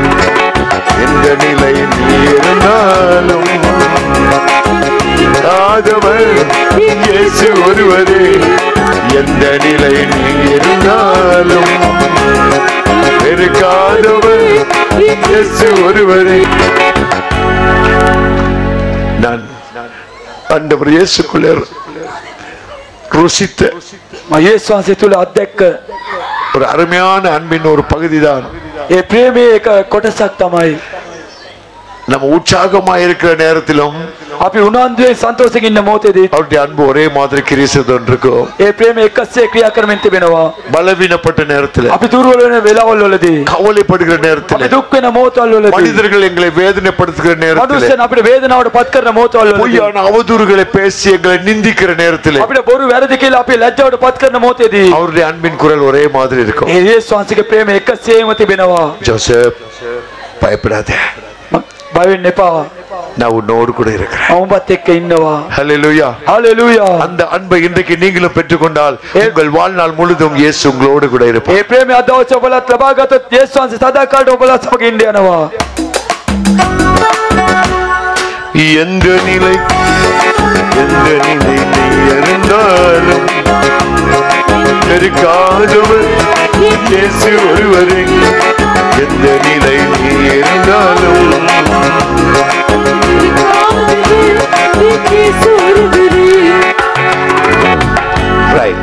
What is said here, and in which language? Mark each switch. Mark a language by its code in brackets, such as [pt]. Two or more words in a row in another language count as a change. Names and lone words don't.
[ta] எந்த நிலை நீ இருந்தாலும் ஆதவர் இயேசு ஒருவரே, எந்த நிலை நீ இருந்தாலும் வெறுக்காதவர் இயேசு ஒருவரே. நான் ஆண்டவர் இயேசுக்குள்ளே ருசித்த [si] යේසුස් තුල අත්දැක්ක [ta] ஒரு அருமையான அன்பின் ஒரு பகுதிதான் [si] ඒ ප්‍රේමයේ එක කොටසක් තමයි. [ta] நம்ம உற்சாகமா இருக்கிற நேரத்திலும் [si] අපි උනන්දුවේ සන්තෝෂයෙන් ඉන්න මොහොතේදී [ta] அவருடைய அன்பு ஒரே மாதிரி கிரியை செய்து இருக்கும். [si] ඒ ප්‍රේමය එකසේ ක්‍රියා කරමින් තිබෙනවා. [ta] பலவீனப்பட்ட நேரத்தில், [si] අපි දුර්වල වෙන වෙලාවල් වලදී, [ta] கவலைப்படுகிற [si] අපි [ta] நேரத்தில், [si] දුක් වෙන මොහොතවල් වලදී, [ta] மனிதர்கள் எங்களை வேதனைப்படுத்துகிற நேரத்தில், [si] මනුස්සයන් අපිට වේදනාවට පත් කරන මොහොතවල් වලදී, [ta] பொய்யான அவதூறுகளை பேசி எங்களை நிந்திக்கிற நேரத்தில் [si] අපිට බොරු වැරදි කියලා අපි ලැජ්ජාවට පත් කරන මොහොතේදී [ta] அவருடைய அன்பின் குரல் ஒரே மாதிரி இருக்கும். [si] ඒ යේසුස් වහන්සේගේ ප්‍රේමය එකසේම තිබෙනවා. [ta] ஜோசப், பயப்படாத, [si] බය වෙන්න එපා. [ta] நான் உன்னோடு கூட இருக்கிறேன். [si] ඔබත් එක්ක ඉන්නවා. [ta] ஹல்லேலூயா. [si] හalleluya. [ta] அந்த அன்பை இன்றைக்கு நீங்களும் பெற்றுக்கொண்டால் உங்கள் வாழ்நாள் முழுதும் இயேசு உங்களோடு கூட இருப்பார். [si] ඒ ප්‍රේමය අද දවසේ ඔබලත් ලබා ගත්තොත් යේසුස් වහන්සේ සදාකාලට ඔබලත් සමග ඉන්න යනවා. [ta] எந்த நிலை நீ இருந்தாலும் நெருக்காதவர் இயேசு ஒருவரே. எந்த நிலை நீ இருந்தாலும் ரைட்.